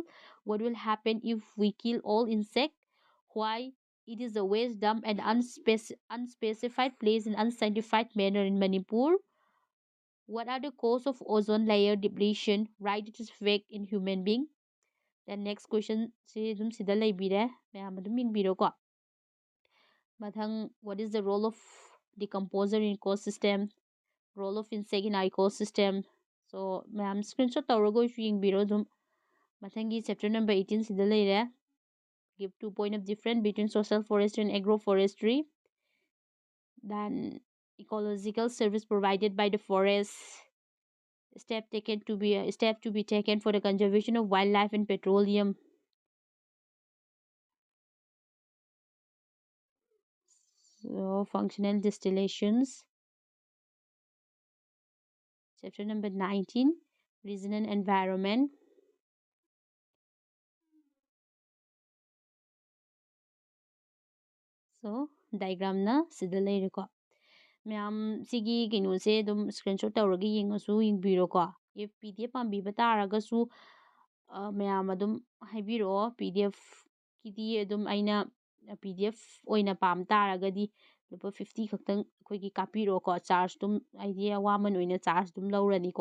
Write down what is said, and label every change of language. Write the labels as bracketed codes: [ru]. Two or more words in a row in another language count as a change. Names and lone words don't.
[en] What will happen if we kill all insect? Why it is a waste dump and unspecified place in unscientified manner in Manipur? What are the cause of ozone layer depletion? Right, it is fake in human being. Then next question [mni] si dum sida leibire mayam adum mingbiro ko. Mathang, [en] what is the role of decomposer in ecosystem? Role of insect in ecosystem. [mni] So mayam screenshot tawrago if yingbiro dum. Mathangi [en] chapter number 18 [mni] sida leire. [en] Give 2 point of difference between social forestry and agroforestry. Then ecological service provided by the forest. Step to be taken for the conservation of wildlife and petroleum. So functional distillations. Chapter number 19, Region and Environment. [mni] So diagramna sida leireko. ꯃꯌꯥꯝ ꯁꯤꯒꯤ ꯀꯩꯅꯣꯁꯦ ꯑꯗꯨꯝ ꯁ꯭ꯀ꯭ꯔꯤꯟꯁꯣꯠ ꯇꯧꯔꯒ ꯌꯦꯡꯉꯁꯨ ꯌꯦꯡꯕꯤꯔꯣꯀꯣ [en] if PDF [mni] ꯄꯥꯝꯕꯤꯕ ꯇꯥꯔꯒꯁꯨ ꯃꯌꯥꯝ ꯑꯗꯨꯝ ꯍꯥꯏꯕꯤꯔꯛꯑꯣ PDFꯀꯤꯗꯤ ꯑꯗꯨꯝ ꯑꯩꯅ PDF ꯑꯣꯏꯅ ꯄꯥꯝ ꯇꯥꯔꯒꯗꯤ ꯂꯨꯄꯥ 50 ꯈꯛꯇꯪ ꯑꯩꯈꯣꯏꯒꯤ ꯀꯥꯞꯄꯤꯔꯛꯑꯣꯀꯣ ꯆꯥꯔꯖ ꯑꯗꯨꯝ ꯑꯩꯗꯤ ꯑꯋꯥꯃꯟ ꯑꯣꯏꯅ ꯆꯥꯔꯖ ꯑꯗꯨꯝ ꯂꯧꯔꯅꯤꯀꯣ